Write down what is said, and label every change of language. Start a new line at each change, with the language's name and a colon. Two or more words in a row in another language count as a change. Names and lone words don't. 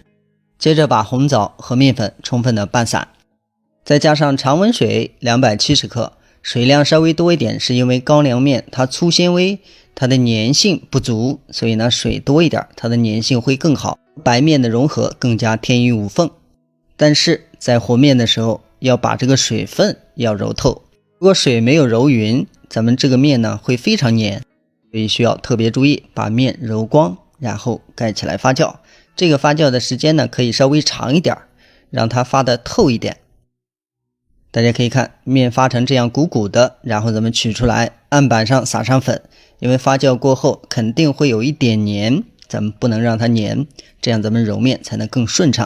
Chinese: 接着把紅棗和面粉充分的拌散，再加上常溫水270克，水量稍微多一點，是因為高粱面它粗纖維，它的粘性不足，所以呢水多一點，它的粘性会更好，白面的融合更加天衣无縫。但是在和面的时候，要把这个水分要揉透，如果水没有揉匀，咱們這個面呢會非常黏，所以需要特別注意，把面揉光，然後蓋起來發酵。這個發酵的時間呢可以稍微長一點，讓它發得透一點。大家可以看面發成這樣鼓鼓的，然後咱們取出來，案板上撒上粉，因為發酵過後肯定會有一點黏，咱們不能讓它黏，這樣咱們揉面才能更順暢。